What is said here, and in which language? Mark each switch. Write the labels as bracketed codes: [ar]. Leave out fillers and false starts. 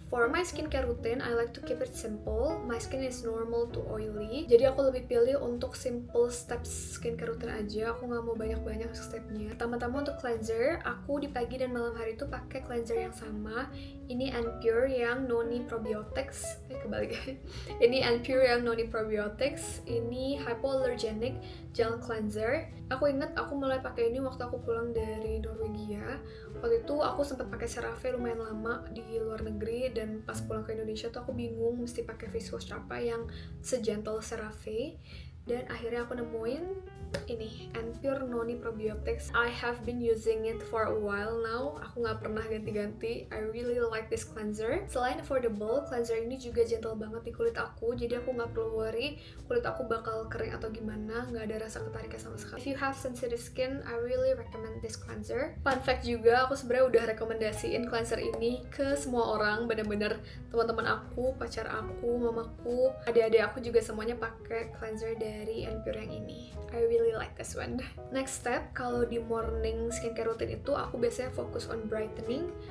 [en] For my skincare routine, I like to keep it simple. My skin is normal to oily. [id] Jadi aku lebih pilih untuk simple steps skincare rutin aja, aku nggak mau banyak-banyak stepnya. Pertama-tama untuk cleanser, aku di pagi dan malam hari itu pakai cleanser yang sama. Ini Anpure yang Noni Probiotics. Kebalik. Ini Anpure yang Noni Probiotics. Ini hypoallergenic gel cleanser. Aku inget aku mulai pakai ini waktu aku pulang dari Norwegia. Waktu itu aku sempat pakai CeraVe lumayan lama di luar negeri, dan pas pulang ke Indonesia tuh aku bingung mesti pakai face wash apa yang segentle CeraVe. Dan akhirnya aku nemuin ini Anpure Noni Probiotics. [en] I have been using it for a while now. [id] Aku nggak pernah ganti-ganti. [en] I really like this cleanser. [id] Selain affordable, cleanser ini juga gentle banget di kulit aku. Jadi aku nggak perlu worry kulit aku bakal kering atau gimana. Nggak ada rasa ketariknya sama sekali. [en] If you have sensitive skin, I really recommend this cleanser. [id] Fun fact juga, aku sebenarnya udah rekomendasiin cleanser ini ke semua orang. Bener-bener teman-teman aku, pacar aku, mamaku, adik-adik aku juga semuanya pakai cleanser dari Anpure yang ini. [en] I really like this one. Next step, [id] kalau di [en] morning skincare routine [id] itu aku biasanya fokus [en] on brightening.